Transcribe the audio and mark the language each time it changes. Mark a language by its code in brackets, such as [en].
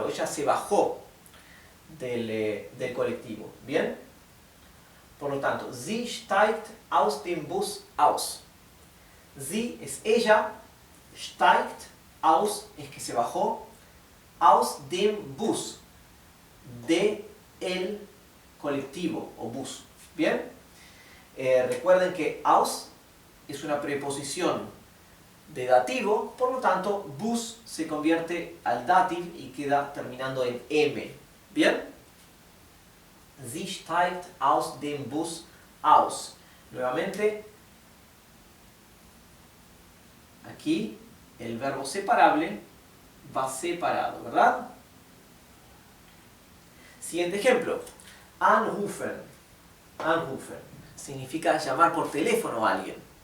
[es] O ella se bajó del colectivo. ¿Bien? Por lo tanto, [de] sie steigt aus dem Bus aus. [es] Sie es ella, steigt aus es que se bajó, [de] aus dem Bus, [es] de el colectivo o bus. ¿Bien? Recuerden que aus es una preposición de dativo, por lo tanto, bus se convierte al dativ y queda terminando en M. ¿Bien? [de] Sie steigt aus dem Bus aus. [es] Nuevamente, aquí el verbo separable va separado, ¿verdad? Siguiente ejemplo. Anrufen. Anrufen significa llamar por teléfono a alguien.